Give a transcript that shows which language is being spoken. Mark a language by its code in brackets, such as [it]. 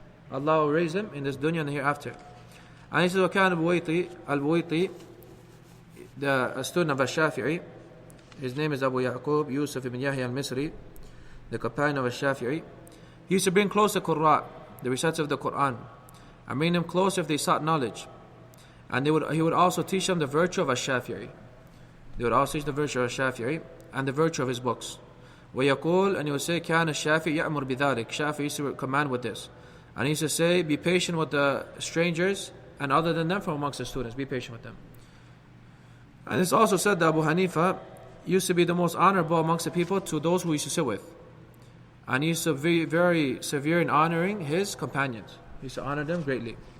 [en] Allah will raise him in this dunya and the hereafter. And he says, [ar] وَكَانَ [en] al-Buwayti, the student of Al-Shafi'i, his name is Abu Yaqub Yusuf ibn Yahya al-Misri, the companion of Al-Shafi'i. He used to bring close the Qurra, the reciters of the Quran, and bring them close if they sought knowledge. And he would also teach them the virtue of Al-Shafi'i. They would also teach the virtue of Al-Shafi'i and the virtue of his books. [ar] وَيَقول, [en] and he would say, [ar] كَانَ الشَّافِعِ يَأْمُرْ بِذَلِكَ. [en] Shafi'i used to command with this. And he used to say, be patient with the strangers and other than them from amongst the students. Be patient with them. And it's also said that Abu Hanifa used to be the most honorable amongst the people to those who he used to sit with. And he used to be very severe in honoring his companions. He used to honor them greatly.